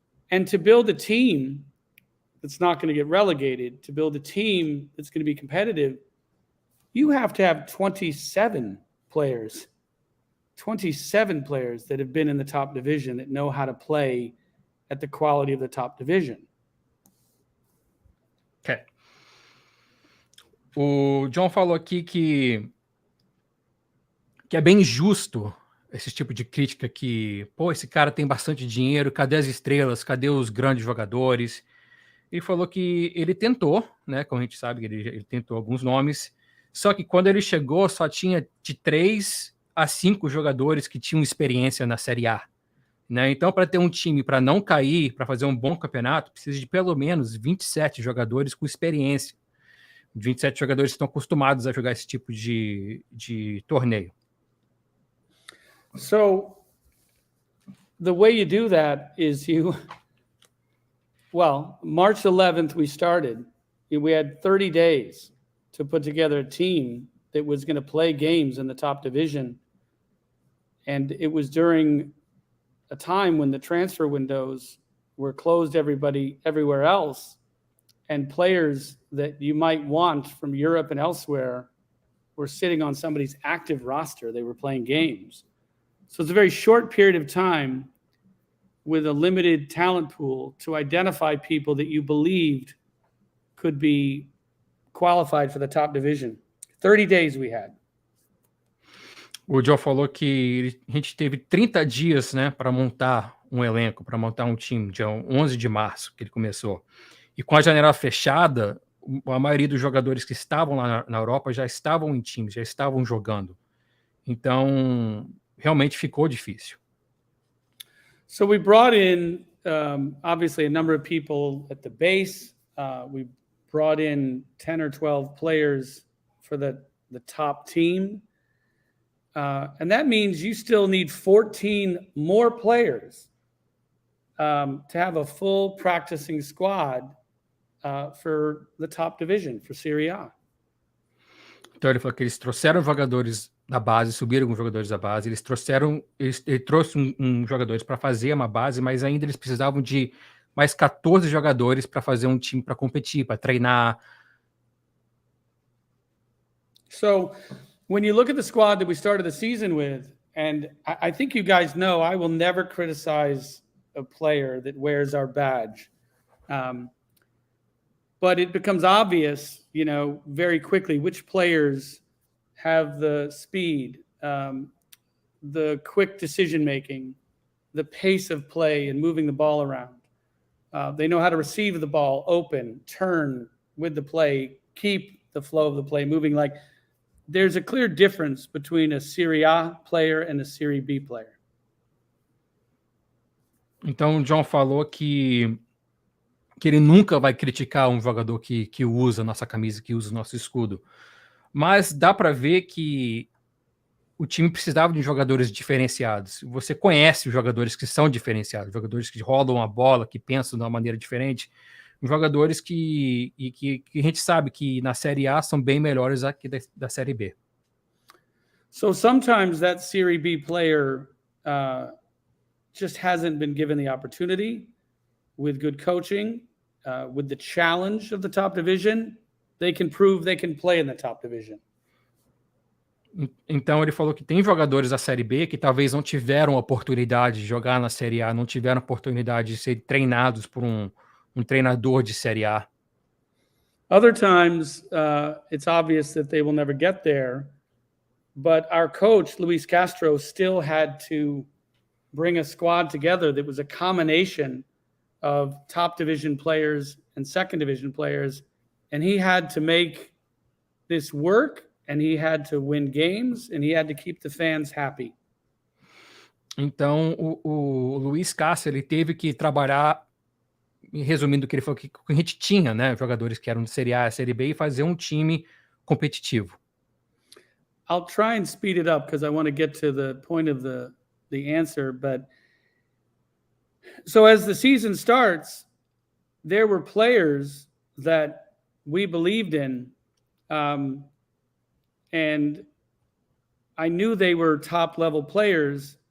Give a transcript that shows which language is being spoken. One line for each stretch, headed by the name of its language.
English: And to build a team that's not going to get relegated, to build a team that's going to be competitive, you have to have 27 players that have been in the top division that know how to play at the quality of the top division. Ok.
Portuguese: O John falou aqui que é bem injusto esse tipo de crítica que, pô, esse cara tem bastante dinheiro, cadê as estrelas, cadê os grandes jogadores? Ele falou que ele tentou, né, como a gente sabe, ele tentou alguns nomes, só que quando ele chegou só tinha de 3 a 5 jogadores que tinham experiência na Série A. Né? Então, para ter um time para não cair, para fazer um bom campeonato, precisa de pelo menos 27 jogadores com experiência. 27 jogadores que estão acostumados a jogar esse tipo de torneio.
English: So the way you do that is March 11th we started. We had 30 days to put together a team that was going to play games in the top division. And it was during a time when the transfer windows were closed everywhere else, and players that you might want from Europe and elsewhere were sitting on somebody's active roster. They were playing games. So it's a very short period of time with a limited talent pool to identify people that you believed could be qualified for the top division. 30 days we had.
Portuguese: O Joe falou que a gente teve 30 dias, né, para montar um elenco, para montar um time, dia 11 de março que ele começou. E com a janela fechada, a maioria dos jogadores que estavam lá na Europa já estavam em times, já estavam jogando. Então, realmente ficou difícil.
English: So we brought in, obviously, a number of people at the base. We brought in 10 or 12 players for the top team. And that means you still need 14 more players to have a full practicing squad for the top division, for Serie A.
Portuguese: Então ele falou que eles trouxeram jogadores da base, subiram alguns jogadores da base, ele trouxe jogadores para fazer uma base, mas ainda eles precisavam de mais 14 jogadores para fazer um time para competir, para treinar.
English: So when you look at the squad that we started the season with, and I think you guys know, I will never criticize a player that wears our badge. But it becomes obvious, very quickly which players have the speed, the quick decision-making, the pace of play and moving the ball around. They know how to receive the ball, open, turn with the play, keep the flow of the play moving. Like, there's a clear difference between a Serie A player and a Serie B player.
Portuguese: Então o John falou que ele nunca vai criticar um jogador que usa a nossa camisa, que usa o nosso escudo. Mas dá para ver que o time precisava de jogadores diferenciados. Você conhece os jogadores que são diferenciados, jogadores que rodam a bola, que pensam de uma maneira diferente, jogadores que a gente sabe que na Série A são bem melhores aqui da Série B.
English: So sometimes that Serie B player just hasn't been given the opportunity. With good coaching, with the challenge of the top division, they can prove they can play in the top division.
Portuguese: Então ele falou que tem jogadores da Série B que talvez não tiveram oportunidade de jogar na Série A, não tiveram oportunidade de ser treinados por um treinador de Série A.
English: Other times, it's obvious that they will never get there, but our coach, Luis Castro, still had to bring a squad together that was a combination of top division players and second division players, and he had to make this work, and he had to win games, and he had to keep the fans happy.
Portuguese: Então o Luis Castro, ele teve que trabalhar, resumindo o que ele falou, que a gente tinha, né, jogadores que eram de Série A, Série B, e fazer um time competitivo.
English: I'll try and speed it up because I want to get to the point of the answer, but so as the season starts, there were players that we believed in, and I knew they were top-level players.